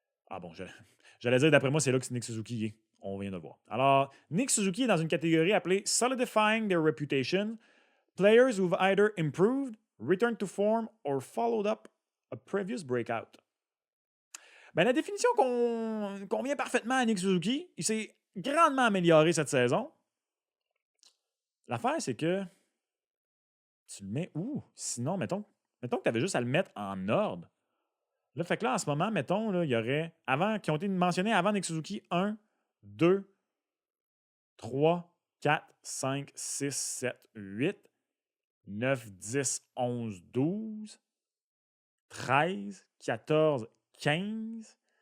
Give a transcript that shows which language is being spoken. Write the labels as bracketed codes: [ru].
[fr] Ah bon, j'allais dire, d'après moi, c'est là que Nick Suzuki est. On vient de le voir. Alors, Nick Suzuki est dans une catégorie appelée Solidifying their reputation. [en] Players who've either improved, returned to form, or followed up a previous breakout. [fr] Ben, la définition convient parfaitement à Nick Suzuki. Il s'est grandement amélioré cette saison. L'affaire, c'est que tu le mets où? Sinon, mettons que tu avais juste à le mettre en ordre. Là, fait que là, en ce moment, mettons, là, il y aurait, qui ont été mentionnés avant Nick Suzuki, 1, 2, 3, 4, 5, 6, 7, 8, 9, 10, 11, 12, 13, 14, 15.